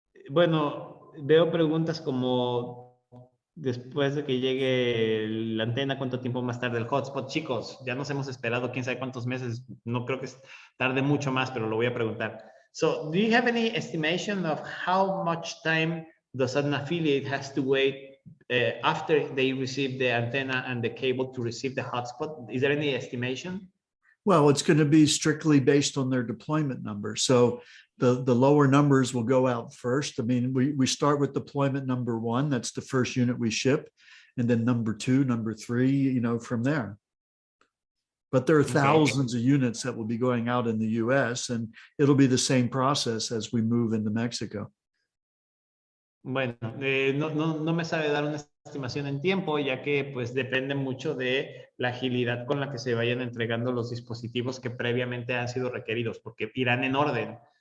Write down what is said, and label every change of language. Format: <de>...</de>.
<es>Bueno, veo preguntas como después de que llegue la antena, ¿cuánto tiempo más tarde el hotspot? Chicos, ya nos hemos esperado quién sabe cuántos meses, no creo que tarde mucho más, pero lo voy a preguntar.</es> <en>So, do you have any estimation of how much time does an affiliate has to wait after they receive the antenna and the cable to receive the hotspot? Is there any estimation? Well, it's going to be strictly based on their deployment number. So the lower numbers will go out first. I mean, we start with deployment number 1. That's the first unit we ship. And then number 2, number 3, you know, from there. But there are thousands of units that will be going out in the US, and it'll be the same process as we move into Mexico.</en> <es>Bueno, no me sabe dar una estimación en tiempo, ya que pues depende mucho de la agilidad con la que se vayan entregando los dispositivos que previamente han sido requeridos, porque irán en orden.</es>